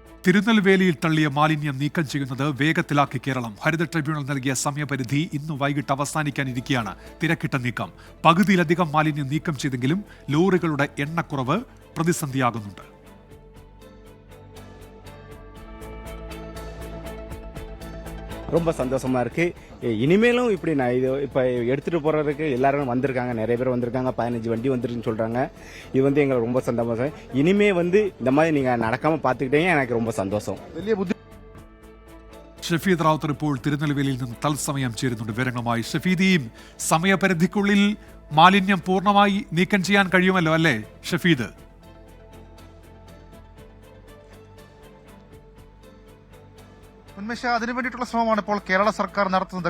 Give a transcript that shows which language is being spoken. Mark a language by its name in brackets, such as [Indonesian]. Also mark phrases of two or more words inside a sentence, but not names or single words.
[Malayalam] തിരുനെൽവേലിയിൽ തള്ളിയ മാലിന്യം നീക്കം ചെയ്യുന്നത് വേഗത്തിലാക്കി കേരളം. ഹരിത ട്രിബ്യൂണൽ നൽകിയ സമയപരിധി ഇന്ന് വൈകിട്ട് അവസാനിക്കാനിരിക്കെയാണ് തിരക്കിട്ട നീക്കം. പകുതിയിലധികം മാലിന്യം നീക്കം ചെയ്തെങ്കിലും ലോറികളുടെ എണ്ണക്കുറവ് പ്രതിസന്ധിയാകുന്നുണ്ട്. [Tamil] ரொம்ப சந்தோஷமா இருக்கு. இனிமேலும் இப்படி நான் இது இப்போ எடுத்துட்டு போறதுக்கு எல்லாரும் வந்திருக்காங்க, நிறைய பேர் வந்திருக்காங்க, 15 வண்டி வந்துருன்னு சொல்றாங்க. இது எங்களுக்கு ரொம்ப சந்தோஷம். இனிமே இந்த மாதிரி நீங்க நடக்காம பாத்துக்கிட்டீங்க, எனக்கு ரொம்ப சந்தோஷம். [Malayalam] ഷഫീദ് റാവുത്തർ ഇപ്പോൾ തിരുനെൽവേലിയിൽ നിന്ന് തത്സമയം ചേരുന്നുണ്ട് വിവരങ്ങളുമായി. ഷഫീദ്, ഈ സമയപരിധിക്കുള്ളിൽ മാലിന്യം പൂർണ്ണമായി നീക്കം ചെയ്യാൻ കഴിയുമല്ലോ അല്ലേ ഷഫീദ്? ഉന്മേഷ, അതിനുവേണ്ടിയിട്ടുള്ള ശ്രമമാണ് ഇപ്പോൾ കേരള സർക്കാർ നടത്തുന്നത്.